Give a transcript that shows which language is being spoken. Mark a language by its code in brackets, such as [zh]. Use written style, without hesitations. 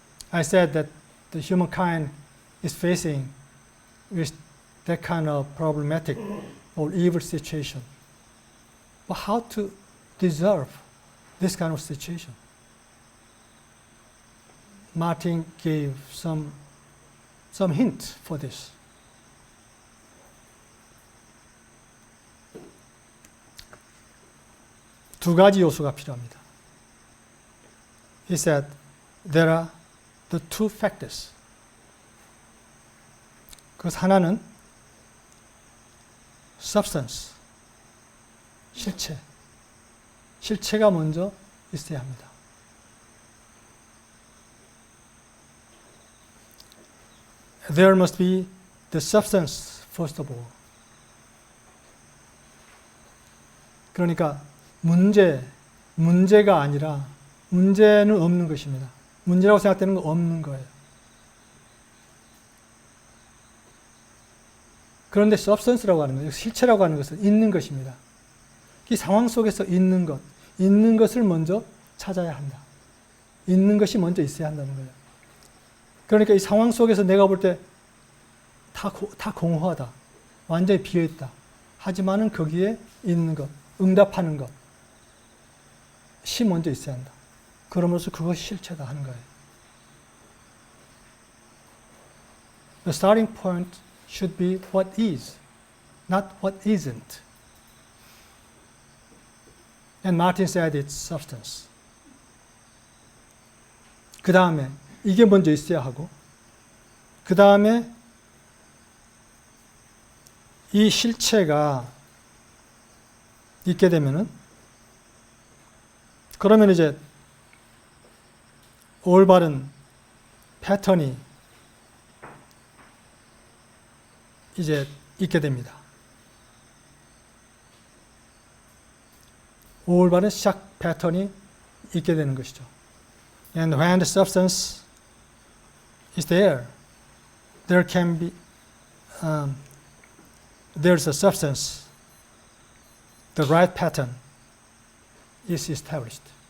[en] I said that the humankind is facing with that kind of problematic or evil situation. But how to deserve this kind of situation? Martin gave some hint for this. [ko] 두 가지 요소가 필요합니다. [en] He said there are the two factors. [ko] 그 하나는 substance, 실체가 먼저 있어야 합니다. [en] There must be the substance first of all. [ko] 그러니까 문제가 아니라 문제는 없는 것입니다. 문제라고 생각되는 건 없는 거예요. 그런데 substance라고 하는 것, 실체라고 하는 것은 있는 것입니다. 이 상황 속에서 있는 것을 먼저 찾아야 한다. 있는 것이 먼저 있어야 한다는 거예요. 그러니까 이 상황 속에서 내가 볼 때 다 공허하다. 완전히 비어있다. 하지만은 거기에 있는 것, 응답하는 것이 먼저 있어야 한다. 그러면서 그것이 실체다 하는 거예요. [en] The starting point should be what is, not what isn't. And Martin said it's substance. [ko] 그 다음에 이게 먼저 있어야 하고 그 다음에 이 실체가 있게 되면은 그러면 이제 올바른 패턴이 이제 있게 됩니다. 올바른 시작 패턴이 있게 되는 것이죠. [en] And when the substance is there, there can be there's a substance, the right pattern is established.